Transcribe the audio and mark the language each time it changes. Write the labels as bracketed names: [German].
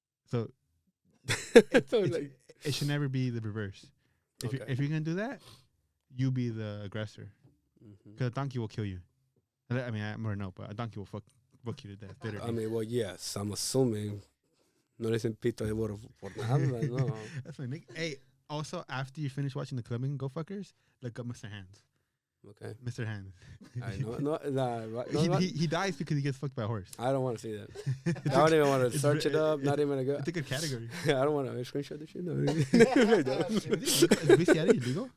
[English] So So, like, it should never be the reverse. Okay. If you're gonna do that, you be the aggressor. mhm. Because a donkey will kill you. I mean, I more know, but a donkey will fuck you to death. Literally. I mean, well, yes, I'm assuming. [Spanish] No le dicen pito de burro por nada, no. [English] That's my nick. Hey, also after you finish watching the Colombian Go Fuckers, look up Mr. Hands. Okay. Mr. Hands. I know. No, He dies because he gets fucked by a horse. I don't want to see that. I don't even want to It's search it up. Not even a good. It's a good category. I don't want to screenshot this shit. No. Is bestiality illegal?